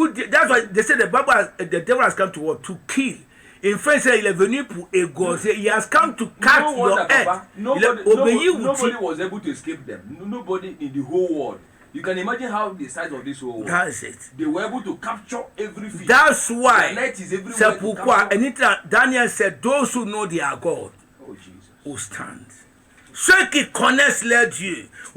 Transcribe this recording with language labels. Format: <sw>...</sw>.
<en>That's why they say the devil has come to what? To kill. In France,</en> <fr>il est venu pour égorger.</fr> <en>He has come to cut your head. Nobody was able to escape them. Nobody in the whole world. You can imagine how the size of this whole world. That's it. They were able to capture every fish. That's why. The net is everywhere.</en> <fr>C'est pourquoi.</fr> <en>Daniel said, those who know their God will stand.</en> <fr>Ceux qui connaissent leur Dieu.</fr>